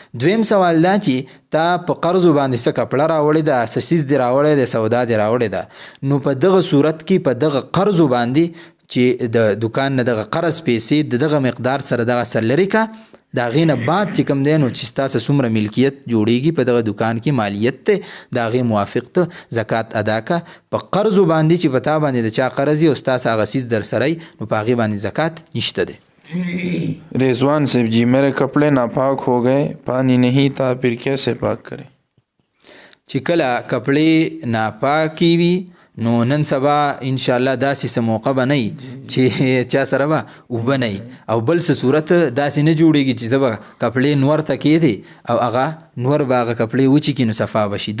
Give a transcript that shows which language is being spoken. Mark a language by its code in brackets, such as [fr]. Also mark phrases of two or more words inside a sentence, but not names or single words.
[ps] دویم سوال دا چې تا په قرضو باندې څه کپړه راوړې ده، څه څیز دې راوړی دی، سودا دې راوړې ده، نو په دغه صورت کې په دغه قرضو باندې چې د دکان نه دغه قرض پیسې د دغه مقدار سره دغه سر لرې که. دا غینه بعد چې کوم دی نو چې ستاسو څومره ملکیت جوړیږي په دغه دکان کې مالیت ته د هغې موافق ته زکات ادا که. په قرضو باندې چې په تا باندې د چا قرض وي او ستاسو هغه څیز در سره نو په هغې باندې زکات نشته دی. [hi] रिजवान साहब जी, मेरे कपड़े नापाक हो गए, पानी नहीं था, फिर कैसे पाक करें? [ps] چې کله کپړې ناپاکې وي نو نن سبا انشاءالله داسې څه موقع به نه وي چې چا سره به اوبه نه وي او بل څه صورت داسې نه جوړېږي چې زه به کپړې نور ته کېدې او هغه نور به هغه کپړې وچې کړي نو صفا به شي.